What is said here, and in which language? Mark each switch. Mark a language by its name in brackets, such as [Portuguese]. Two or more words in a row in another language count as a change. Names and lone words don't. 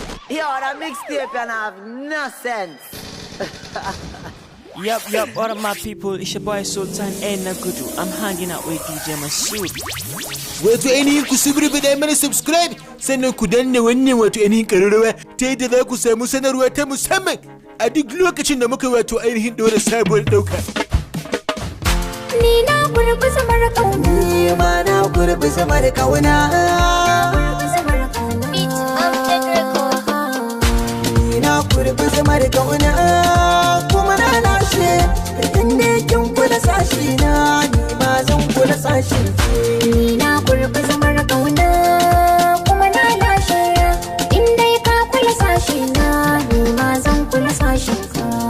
[English] Yo, that mixtape and have no sense. Yup, yup, what up, my people? It's your boy Sultan A Nagudu. I'm hanging out with D J Masood. [Hausa] Wato ainihin ku subscribe da mana subscribe, sannan ku danna wannan wato ainihin ƙararrawa ta yadda za ku samu sanarwa ta musamman a duk lokacin da muka wato ainihin ɗora sabuwar ɗauka. Ni na gurbi zamar kauna. Ni ma na gurbi zamar kauna. Gurbi zamar kauna. [English] Beat of the record. [Hausa] Ni na gurbi zamar kauna, kuma na lashe. Inda kin kula sashi na, ni ma zan kula sashin ki. Ni na gurbi zamar kauna, kuma na lashe. Inda ka kula sashi na, ni ma zan kula sashin ka.